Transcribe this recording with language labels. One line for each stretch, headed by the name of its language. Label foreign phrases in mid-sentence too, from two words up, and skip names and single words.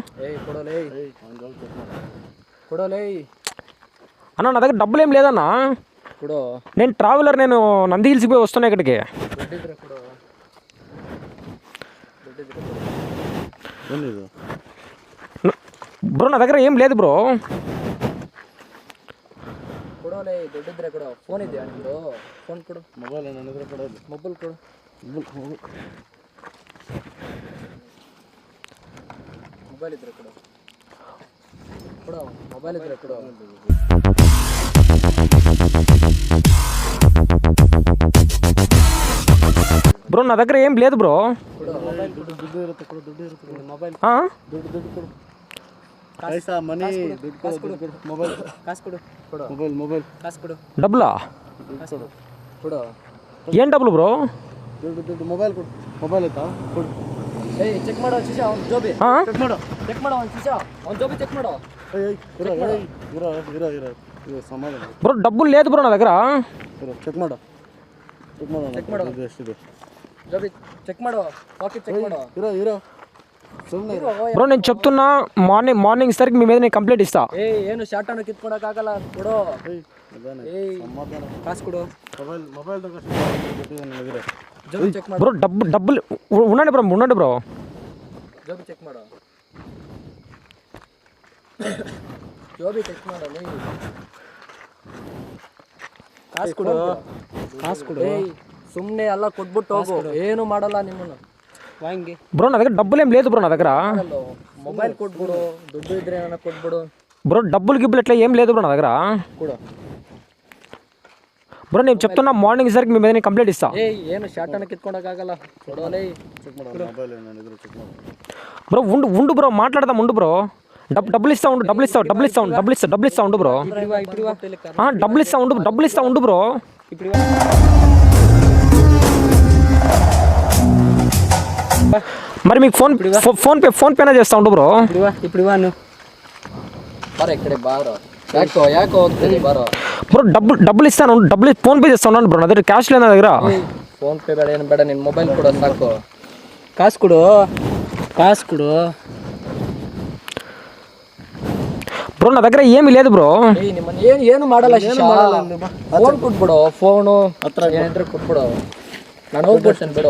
Telugu: అన్న నా దగ్గర డబ్బులు ఏం లేదన్నా. నేను ట్రావెలర్, నేను నంది హిల్స్కి పోయి వస్తున్నా ఇక్కడికి. బ్రో నా దగ్గర ఏం లేదు బ్రో.
Kannada: ಫೋನ್ ಇದೆಯಾ ನಿಮ್ಮದು? ಫೋನ್ ಕೊಡು. ಮೊಬೈಲ್ ನನ್ನ ಹತ್ರ ಕೊಡೋದು. ಮೊಬೈಲ್ ಕೊಡು. ಮೊಬೈಲ್ ಇದ್ರೆ ಕೊಡು. ಕೊಡು ಮೊಬೈಲ್ ಇದ್ರೆ ಕೊಡು.
Telugu: బ్రో నా దగ్గర ఏం లేదు బ్రో. మొబైల్ డబ్బులా? ఏం డబ్బులు బ్రో?
Kannada: ಮೊಬೈಲ್ ಕೊಡು. ಮೊಬೈಲ್ ಆಯ್ತಾ? ಕೊಡು. ಚೆಕ್ ಮಾಡೋ ಶಿಶಾ, ಅವ್ನು ಜೋಬಿ ಚೆಕ್ ಮಾಡೋ. ಚೆಕ್ ಮಾಡೋ ಅವ್ನು ಶಿಶಾ, ಅವ್ನು ಜೋಬಿ ಚೆಕ್ ಮಾಡೋ.
Telugu: బ్రో డబ్బులు లేదు బ్రో నా దగ్గర.
Kannada: ಚೆಕ್ ಮಾಡೋ. ಚೆಕ್ ಮಾಡೋ. ಎಷ್ಟಿದೆ ಜೋಬಿ ಚೆಕ್ ಮಾಡೋ. ಪಾಕೆಟ್ ಚೆಕ್ ಮಾಡೋ. ಇರೋ
Telugu: బ్రో నేను చెప్తున్నా, మార్నింగ్ సరికి మీ మీద నేను కంప్లైంట్ ఇస్తా.
Kannada: ಏನು ಶಾರ್ಟ್ ಅನ್ನು ಕಿತ್ಕೊಳಕ್ಕಾಗಲ್ಲ. ಕೊಡು. ಕಾಸು ಕೊಡು. ಜೋಬಿ ಚೆಕ್ ಮಾಡು.
Telugu: బ్రో డబ్బులు ఉండండి బ్రో.
Kannada: ಜೋಬಿ ಚೆಕ್ ಮಾಡು. ಜೋಬಿ ಚೆಕ್ ಮಾಡು. ಕಾಸು ಕೊಡು. ಕಾಸು ಕೊಡು. ಸುಮ್ಮನೆ ಎಲ್ಲ ಕೊಟ್ಬಿಟ್ಟು ಹೋಗು, ಏನು ಮಾಡಲ್ಲ ನಿಮ್ಮನ್ನು. ವಾಂಗಿ
Telugu: బ్రో నా దగ్గర డబ్బులు ఏం లేదు బ్రో నా దగ్గర.
Kannada: ಮೊಬೈಲ್ ಕೊಟ್ಬಿಡು, ದುಡ್ಡು ಇದ್ರೆ ಏನಾರ ಕೊಟ್ಬಿಡು.
Telugu: బ్రో డబ్బులు గిబ్బులు ఎట్లా ఏం లేదు బ్రో నా దగ్గర.
Kannada: ಕೊಡು.
Telugu: బ్రో నేను చెప్తున్నా, మార్నింగ్ సరికి మీ మీద నేను కంప్లైంట్ ఇస్తా.
Kannada: ಏನು ಶಾರ್ಟ್ ಅನ್ನು ಕಿತ್ಕೊಳಕ್ಕಾಗಲ್ಲ. ಕೊಡೋಲೇ. ಚೆಕ್ ಮಾಡು. ಮೊಬೈಲ್ ಏನಾದ್ರು ಚೆಕ್ ಮಾಡು.
Telugu: బ్రో ఉండు బ్రో, మాట్లాడదాం ఉండు బ్రో. డబ్బులు ఇస్తా ఉండు డబ్బులు ఇస్తా ఉండు బ్రో. డబ్బులు ఇస్తా ఉండు బ్రో. మరి మీకు ఫోన్ పేనే చేస్తా ఉండు బ్రో. ఇప్పుడు ఇక్కడే బాగా యాకో
Kannada: ಹೋಗ್ತೀನಿ ಬಾರೋ
Telugu: బ్రో. డబ్బులు ఇస్తాను, ఫోన్ పే చేస్తా ఉన్నాను బ్రో. నా దగ్గర క్యాష్ లేదు. నా దగ్గర
Kannada: ఫోన్ పే ಬೇಡ ಏನು ಬೇಡ, ನಿನ್ನ ಮೊಬೈಲ್ ಕೊಡು ಸಾಕು. ಕಾಸು ಕೊಡು
Telugu: బ్రో. నా దగ్గర ఏమీ లేదు బ్రో.
Kannada: ಏನು ಮಾಡಲ್ಲ. ಫೋನ್ ಕೊಟ್ಬಿಡು, ಫೋನು ಹತ್ರ ಏನಾದ್ರು ಕೊಟ್ಬಿಡು, ನಾನು ಹೋಗ್ಬಿಡ್ತೇನೆ ಬಿಡು.